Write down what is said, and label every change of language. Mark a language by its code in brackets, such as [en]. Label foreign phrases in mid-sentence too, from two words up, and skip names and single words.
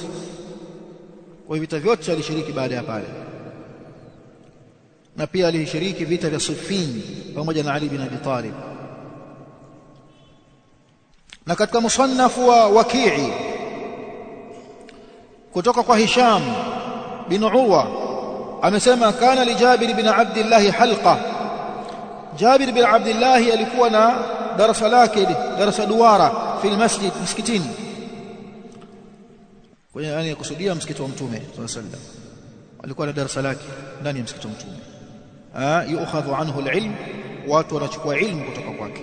[sw] Kwa vita vyote alishiriki baada ya pale, na pia alishiriki vita vya Siffin pamoja na Ali bin Abi Talib. Na katika musannaf wa Waqi'i kutoka kwa Hisham bin Urwa amesema [ar] كان لجابر بن عبد الله حلقة, [sw] Jabir bin Abdullah alikuwa na darasa lake, darasa duara [ar] في المسجد, [sw] msikitini, kwa yani kusudia msikiti wa Mtume [ar] صلى الله عليه وسلم. [sw] Alikuwa na darasa lake ndani ya msikiti wa Mtume, [ar] يؤخذ عنه العلم, [sw] watu wanachukua ilmu kutoka kwake.